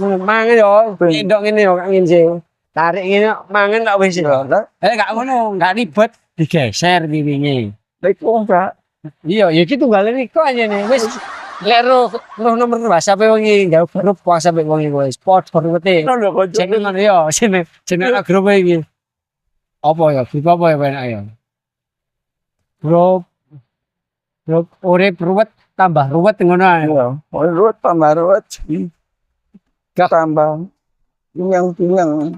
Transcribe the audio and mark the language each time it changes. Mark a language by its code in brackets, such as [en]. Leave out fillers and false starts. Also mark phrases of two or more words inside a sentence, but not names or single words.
[jv] Mangan yo. Endok ngene yo kak ngene. Tarik ngene mangan tak wis. yo. Lah Gak ngono, gak ribet digeser piringe. iku Pak. Iya, ya iki tunggal riko aja nih. Wis lek roh nomor WhatsApp wong iki gawe grup WhatsApp wong iki wis sport forward-e. Ono kok Jeneng ngono yo, jeneng grup iki. Apa ya? Grup apa ya penak ya? Grup urip ruwet tambah ruwet ngono ae. Iya. Ruwet tambah ruwet. Tambah pinyang.